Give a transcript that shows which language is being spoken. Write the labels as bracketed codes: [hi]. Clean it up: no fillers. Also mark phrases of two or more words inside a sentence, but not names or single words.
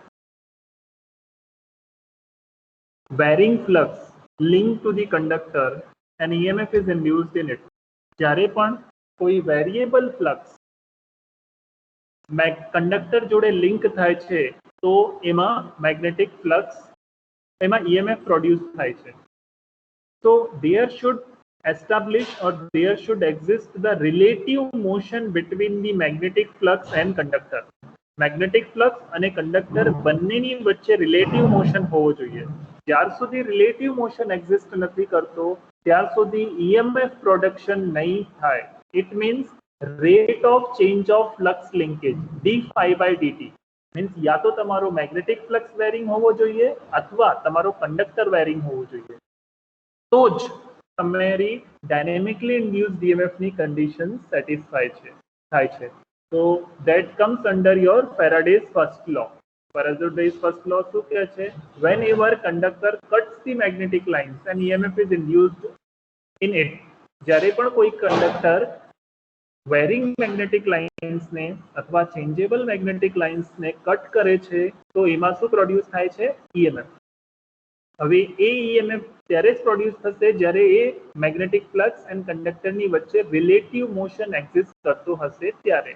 [en] varying flux linked to the conductor and EMF is induced in it. [gu] જ્યારે પણ કોઈ [en] variable flux conductor [gu] જોડે લિંક થાય છે તો એમાં [en] magnetic flux [gu] એમાં [en] EMF produce [gu] થાય છે. [en] So there should establish or there should exist the relative motion between the magnetic flux and conductor. Magnetic flux [gu] અને conductor બંનેની વચ્ચે [en] relative motion [gu] હોવો જોઈએ. જ્યાર સુધી [en] relative motion exist [gu] નથી કરતો ત્યાર સુધી [en] EMF production [gu] નહીં થાય. [en] It means rate of change of flux linkage d phi by dt means [hi] या तो [en] તમારો magnetic flux varying [gu] હોવો જોઈએ અથવા તમારો [en] conductor varying [gu] હોવો જોઈએ. તો જ તમારી [en] dynamically induced EMF [gu] ની [en] condition satisfy [gu] થાય છે. [en] So that comes under your Faraday's first law. Faraday's first law [gu] શું કહે છે? [en] Whenever conductor cuts the magnetic lines and EMF is induced in it. [gu] જ્યારે પણ કોઈ કંડક્ટર [en] varying magnetic lines [gu] ને અથવા [en] changeable magnetic lines [gu] ને કટ કરે છે તો એમાં શું પ્રોડ્યુસ થાય છે? EMF. હવે એ EMF ત્યારે જ પ્રોડ્યુસ થશે જ્યારે એ [en] magnetic flux and conductorની [gu] વચ્ચે [en] relative motion exist [gu] કરતો હશે ત્યારે.